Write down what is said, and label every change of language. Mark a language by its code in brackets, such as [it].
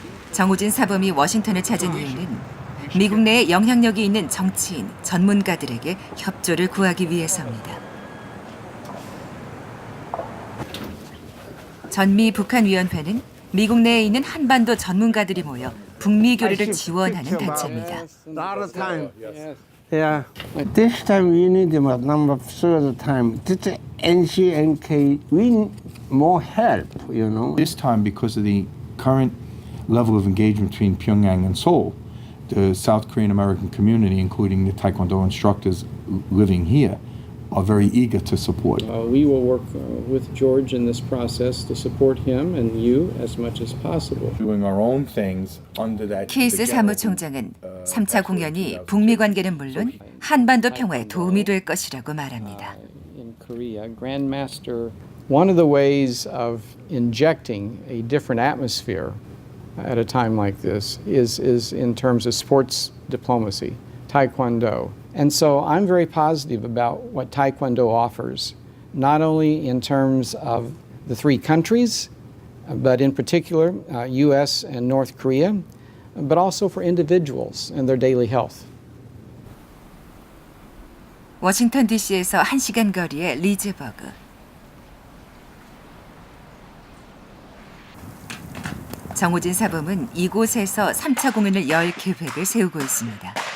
[ko] 정우진 사범이 워싱턴을 찾은 이유는 미국 내에 영향력이 있는 정치인, 전문가들에게 협조를 구하기 위해서입니다. 전미 북한위원회는 미국 내에 있는 한반도 전문가들이 모여 북미 교류를 지원하는 단체입니다. [en] Yeah, this time we need about number further time. This NCNK we need more help, you know. This time, because of the current level of engagement between Pyongyang and Seoul, the South Korean American community, including the Taekwondo instructors living here, are very eager to support. We will work with George in this process to support him and you as much as possible. Doing our own things under that. [ko] 케이스 사무총장은 3차 공연이 북미 관계는 물론 한반도 평화에 도움이 될 것이라고 말합니다. [en] In Korea, Grandmaster, one of the ways of injecting a different atmosphere at a time like this is in terms of sports diplomacy, Taekwondo. And so I'm very positive about what Taekwondo offers, not only in terms of the 3 countries, but in particular US and North Korea, but also for individuals and their daily health. [ko] 워싱턴 DC에서 1시간 거리의 리즈버그. 정우진 사범은 이곳에서 3차 공연을 열 계획을 세우고 있습니다.